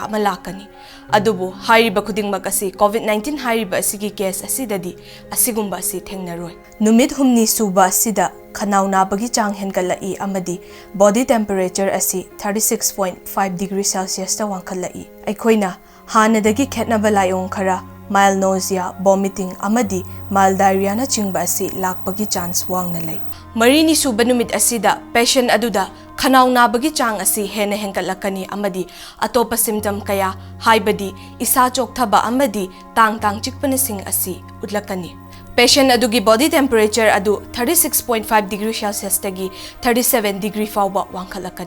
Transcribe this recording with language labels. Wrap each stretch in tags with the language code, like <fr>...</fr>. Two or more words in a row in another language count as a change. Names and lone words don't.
<mni>ama lakani adubu hairiba khudingmak asi COVID-19 hairiba asigi case asidadi asigumba asi thengnaroi numit humni suba asida khanau nabagi chang henkalai amadi</mni> <en>body temperature</en> <mni>asi 36.5</mni> <en>degree Celsius</en> <mni>ta wangkhalai aikoina hanadagi khetnaba layong khara</mni> <en>mild nausea, vomiting,</en> <mni>amadi</mni> <en>mild diarrhea</en> <mni>na chingba asi lakpagi chance wang na lay. Marini suba numit asida patient aduda khanau nabagi chang asi hena hengkalakani amadi atopa symptom kaya haibadi isa chokthaba amadi tang chikpana sing asi utlakani. Patient adugi</mni> <en>body temperature</en> <mni>adu 36.5</mni> <en>degree Celsius</en> <mni>tagi 37 degree fawba wangkhalakani.</mni>